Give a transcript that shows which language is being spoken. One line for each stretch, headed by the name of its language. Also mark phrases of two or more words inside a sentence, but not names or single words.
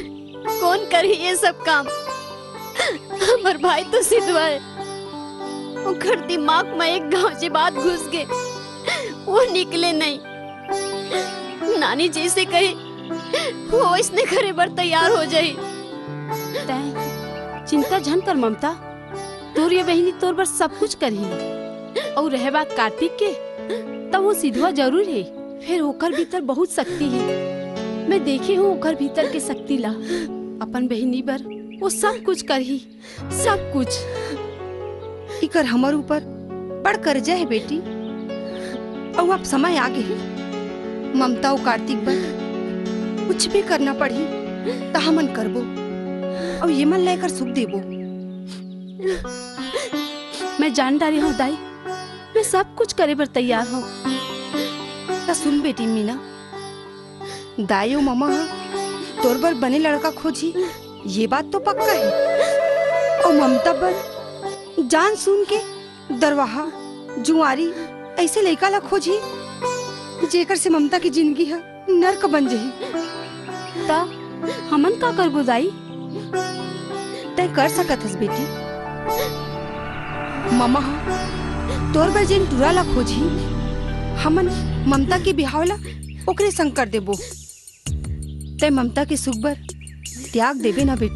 Chhattisgarhi: कौन करे ये सब काम? हमार भाई तो सिद्धवा है। ओकर दिमाग में एक गांव से बात घुस गए, वो निकले नहीं। नानी जैसे कही वो इसने करे बर तैयार हो जाई। चिंता झन कर ममता, तोर ये बहनी तोर बर सब कुछ करही। और रहे बात कार्तिक के, तब वो सिद्धवा जरूर है। फिर ओकर भीतर बहुत शक्ति है। मैं देखे हूँ ओकर भीतर के शक्ति ला। अपन बहनी बर वो सब कुछ करही, सब कुछ। इकर हमर ऊपर बड़ कर्जा है बेटी। और अब समय आ गए ममता और कार्तिक पर कुछ भी करना पड़ी तो हमन करबो और ये मन लेकर सुख देबो। मैं जान डाली हूँ दाई, मैं सब कुछ करे पर तैयार हूँ। तो सुन बेटी मीना, दाई और मामा तोर बर बने लड़का खोजी, ये बात तो पक्का है। और ममता पर जान सुन के दरवाहा जुआरी ऐसे लड़का ला खोजी जेकर से ममता की जिंदगी है नर्क बन जही। ता हमन का करबो दाई? तय कर सकत हस बेटी। मामा तोर बर जेन टूरा ला खोजी, हमन ममता के बिहाव ला ओकरे संग कर देबो। तय ममता के सुख बर त्याग देबे ना बेटी।